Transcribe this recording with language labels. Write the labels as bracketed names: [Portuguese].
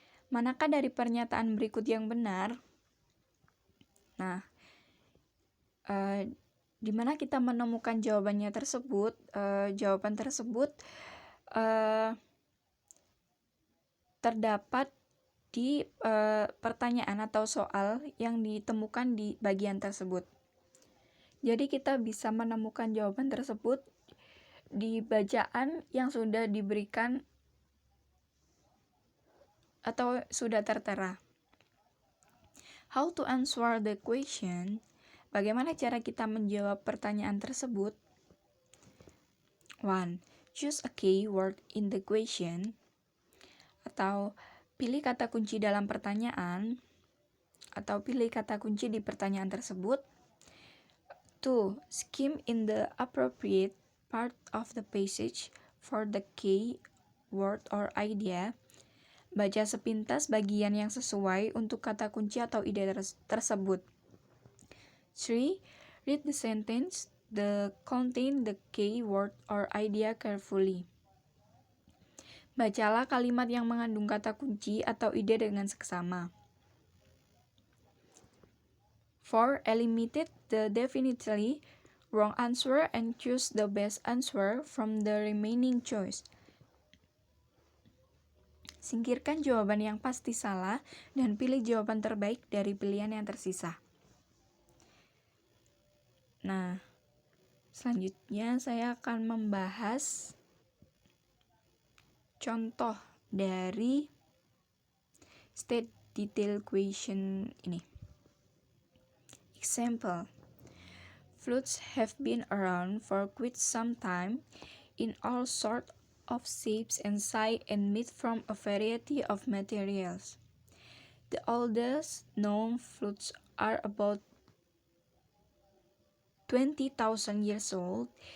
[Indonesian] Manakah dari pernyataan berikut yang benar? Nah, di mana kita menemukan jawaban tersebut terdapat di pertanyaan atau soal yang ditemukan di bagian tersebut. Jadi kita bisa menemukan jawaban tersebut di bacaan yang sudah diberikan atau sudah tertera. [English] How to answer the question? [Indonesian] Bagaimana cara kita menjawab pertanyaan tersebut? 1. [English] Choose a key word in the question. [Indonesian] Atau pilih kata kunci dalam pertanyaan. Atau pilih kata kunci di pertanyaan tersebut. 2. [English] Skim in the appropriate part of the passage for the key word or idea. [Indonesian] Baca sepintas bagian yang sesuai untuk kata kunci atau ide tersebut. 3. [English] Read the sentence that contain the key word or idea carefully. [Indonesian] Bacalah kalimat yang mengandung kata kunci atau ide dengan seksama. [English] 4. Eliminate the definitely wrong answer and choose the best answer from the remaining choice. [Indonesian] Singkirkan jawaban yang pasti salah dan pilih jawaban terbaik dari pilihan yang tersisa. Nah, selanjutnya saya akan membahas contoh dari state detail question ini. [English] Example. Flutes have been around for quite some time in all sorts of shapes and size and made from a variety of materials. The oldest known flutes are about 20,000 years old.